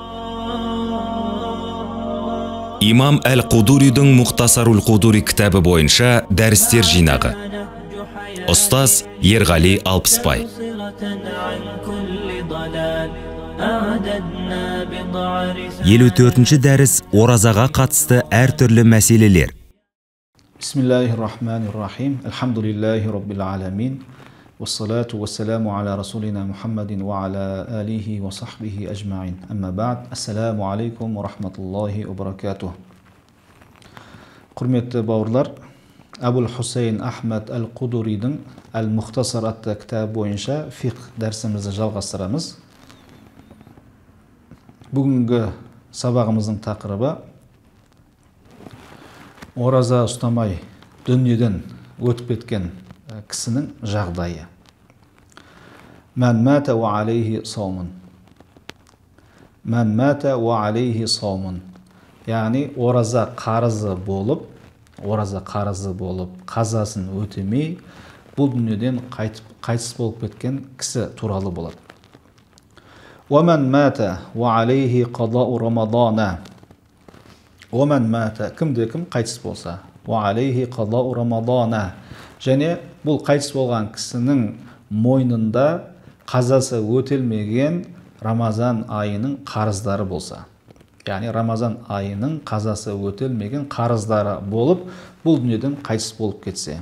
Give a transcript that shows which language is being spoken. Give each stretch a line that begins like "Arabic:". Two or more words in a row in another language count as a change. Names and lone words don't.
Kazakh: Имам Әл-Қудуридің Мұхтасарул Қудури кітабы бойынша дәрістер жинағы. Ұстаз Ерғали Алпысбай. 54-ші дәріс оразаға қатысты әртүрлі мәселелер.
Arabic: بسم الله الرحمن الرحيم الحمد لله رب العالمين. والصلاة والسلام على رسولنا محمد وعلى آله وصحبه أجمعين. أما بعد. السلام عليكم ورحمة الله وبركاته.
Kazakh: Құрметті бауырлар, Абул Хусейн Ахмад Әл-Қудуридің Әл-Мұхтасар атты кітабы бойынша фиқх дәрсімізді жалғастырамыз. Бүгінгі сабағымыздың тақырыбы ораза ұстамай дүниеден өтіп кеткен кісінің жағдайы.
Arabic: من مات وعليه صوم. من مات وعليه صوم.
Kazakh: Яғни ораза қарызы болып, қазасын өтемей, бұл дүниеден қайтыс болып кеткен кісі туралы болады.
Arabic: وَمَنْ مَاتَ وَعَلَيْهِ قَضَاءُ رَمَضَانَ. وَمَنْ مَاتَ
Kazakh: кімде-кім қайтыс болса,
Arabic: وَعَلَيْهِ قَضَاءُ رَمَضَانَ.
Kazakh: Және бұл қайтыс болған кісінің мойнында қазасы өтелмеген Рамазан айының қарыздары болса. Яғни Рамазан айының қазасы өтелмеген қарыздары болып, бұл дүниеден қайтыс болып кетсе.